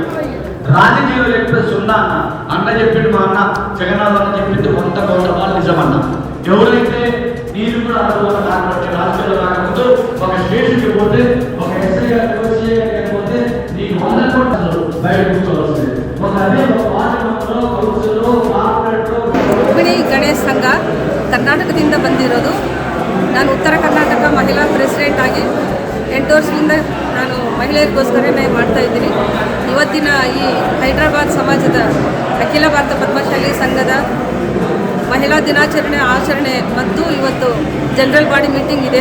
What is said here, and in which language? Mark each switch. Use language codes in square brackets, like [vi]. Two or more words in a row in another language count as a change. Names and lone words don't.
[te] రాజకీయంలో చెప్పేది సున్నా అన్న చెప్పిండు, మా అన్న జగన్నాథ్ అన్న చెప్పింది 100% నిజమన్న. ఎవరైతే మీరు కూడా రాజకీయాల్లో రాకముందు ఒక స్టేషన్కి పోతే ఒక ఎస్ఐ గారికి పోతే నీకు 100 కోట్లు బయట కూర్చోవలసింది. ఒక అదే ఒక పార్లమెంట్లో కౌన్సిల్లో కార్పొరేట్లో [kn] ರುಕ್ಮಿಣಿ ಗಣೇಶ್ ಸಂಘ ಕರ್ನಾಟಕದಿಂದ ಬಂದಿರೋದು. ನಾನು ಉತ್ತರ ಕರ್ನಾಟಕ ಮಹಿಳಾ ಪ್ರೆಸಿಡೆಂಟ್ ಆಗಿ 8 ವರ್ಷದಿಂದ ನಾನು ಮಹಿಳೆಯರಿಗೋಸ್ಕರನೇ ಮಾಡ್ತಾ ಇದ್ದೀನಿ. ಇವತ್ತಿನ ಈ ಹೈದರಾಬಾದ್ ಸಮಾಜದ ಅಖಿಲ ಭಾರತ ಪದ್ಮಶಾಲಿ ಸಂಘದ ಮಹಿಳಾ ದಿನಾಚರಣೆ ಆಚರಣೆ ಮತ್ತು ಇವತ್ತು [en] general body meeting [kn] ಇದೆ.